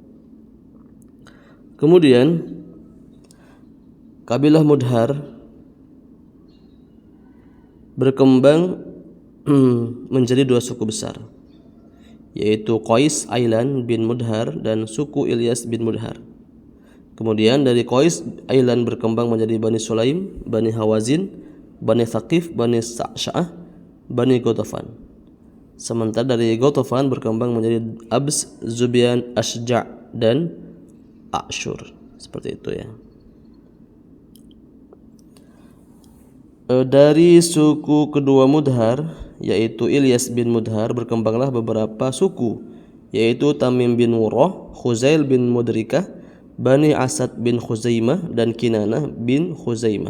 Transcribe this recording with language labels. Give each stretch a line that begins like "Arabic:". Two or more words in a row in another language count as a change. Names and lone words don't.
Indonesian: Kemudian kabilah Mudhar berkembang menjadi 2 suku besar, yaitu Qais Ailan bin Mudhar dan suku Ilyas bin Mudhar. Kemudian dari Qais Ailan berkembang menjadi Bani Sulaim, Bani Hawazin, Bani Thaqif, Bani Sa'sha'ah, Bani Ghatafan. Sementara dari Ghatafan berkembang menjadi Abs, Zubyan, Ashja' dan Ashur. Seperti itu ya. Dari suku kedua Mudhar yaitu Ilyas bin Mudhar berkembanglah beberapa suku, yaitu Tamim bin Murrah, Khuzail bin Mudrikah, Bani Asad bin Khuzaimah dan Kinanah bin Khuzaimah.